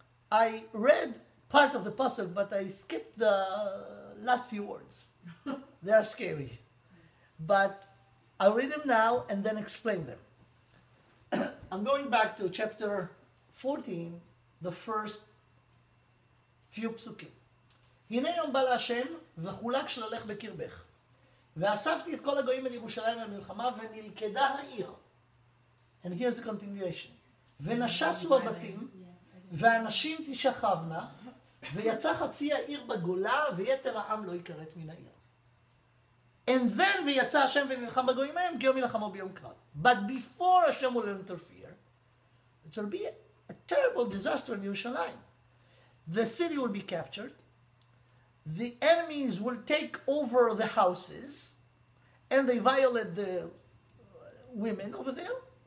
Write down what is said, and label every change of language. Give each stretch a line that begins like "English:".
English: I read part of the pasuk, but I skipped the last few words. They are scary. But I'll read them now and then explain them. I'm going back to chapter 14, the first few psukim.
Hebrew: הנה יום בא להשם וחולק שללך בקרבך. ואספתי את כל הגויים אל ירושלים למלחמה ונלכדה העיר.
English: And here's the continuation.
Hebrew: ונשסו הבתים והנשים תשכבנה ויצא חצי העיר בגולה ויתר העם לא יכרת מן העיר. And then ויצא השם ונלחם בגויים ההם כי יום ילחמו ביום קרב.
English: But before Hashem will interfere, it will be a terrible disaster in Yerushalayim. The city will be captured. The enemies will take over the houses and they violate the women over there.